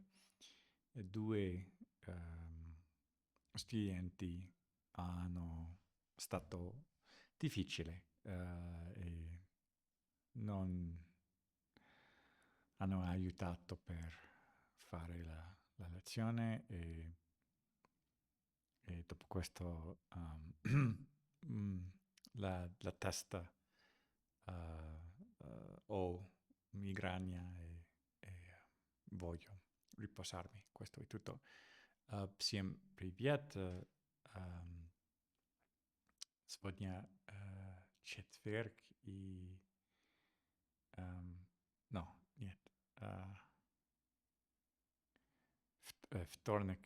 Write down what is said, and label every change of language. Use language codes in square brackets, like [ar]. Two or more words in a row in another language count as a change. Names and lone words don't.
[it] Due studenti hanno stato difficile e non hanno aiutato per fare la lezione e dopo questo la testa ho migraña e voglio riposarmi. Questo è tutto. [ru] Всем привет. Сегодня четверг и... no, нет. Вторник.